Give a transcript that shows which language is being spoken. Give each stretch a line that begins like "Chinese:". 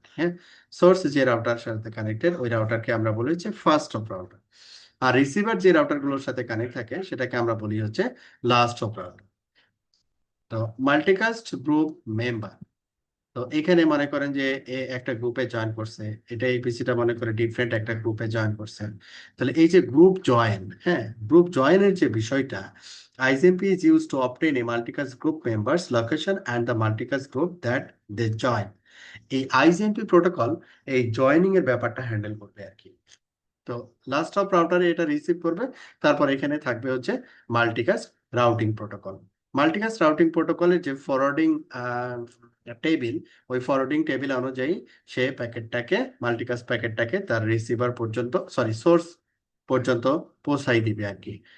Bangla: হ্যাঁ, সোর্স যে রাউটারের সাথে কানেক্টেড ওই রাউটারকে আমরা বলি হচ্ছে first of router. আর receiver যে রাউটারগুলোর সাথে কানেক্ট থাকে সেটাকে আমরা বলি হচ্ছে লাস্ট অফ রাউটার। তো মাল্টিকাস্ট গ্রুপ মেম্বার, তো এখানে মনে করেন যে একটা গ্রুপে জয়েন করছে, এটা এপিসিটা মনে করে ডিফারেন্ট একটা গ্রুপে জয়েন করছে। তাহলে এই যে গ্রুপ জয়েন, হ্যাঁ, গ্রুপ জয়েনের যে বিষয়টা,
English: ISMP is used to obtain a multicast group members location and the multicast group that they join.
Bangla: এই ISMP প্রোটোকল এই জয়েনিং এর ব্যাপারটা হ্যান্ডেল করবে আর কি। তো লাস্ট অফ রাউটারে এটা রিসিভ করবে, তারপর এখানে থাকবে হচ্ছে multicast routing protocol. Multicast routing প্রোটোকলের যে ফরওয়ার্ডিং টেবিল, ওই ফরওয়ার্ডিং টেবিল অনুযায়ী সে প্যাকেটটাকে, মাল্টিকাস্ট প্যাকেটটাকে তার রিসিভার পর্যন্ত, সরি সোর্স পর্যন্ত পৌঁছাই দিবে আর কি।